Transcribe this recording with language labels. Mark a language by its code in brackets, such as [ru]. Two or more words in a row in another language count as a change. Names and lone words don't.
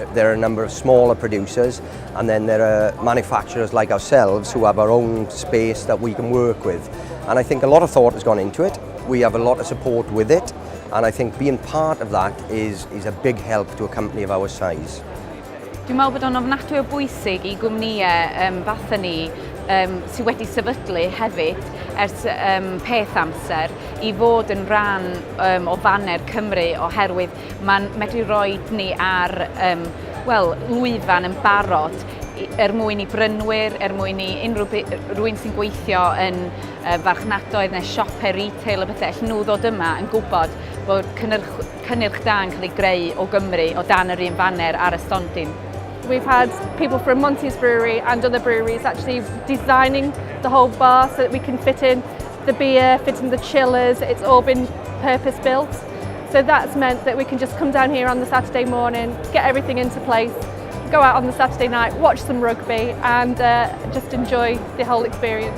[en] There are a number of smaller producers, and then there are manufacturers like ourselves who have our own space that we can work with. And I think a lot of thought has gone into it. We have a lot of support with it, and I think being part of that is a big help to a company of our size. [cy] Dwi'n meddwl bod o'n ofnadwy o bwysig I gwmnïau fatha ni sydd wedi sefydlu hefyd ers peth amser I fod yn rhan o faner Cymru, oherwydd mae'n medru rhoi ni ar lwyfan yn barod mwyn I brynwyr, mwyn I rhywun sy'n gweithio yn farchnadoedd neu siopau retail o bethau, allan nhw ddod yma yn gwybod bod cynnyrch da yn cael ei greu o Gymru o dan yr un faner ar y stondin. [en] We've had people from Monty's Brewery and other breweries actually designing the whole bar so that we can fit in the beer, fit in the chillers. It's all been purpose built. So that's meant that we can just come down here on the Saturday morning, get everything into place, go out on the Saturday night, watch some rugby and just enjoy the whole experience.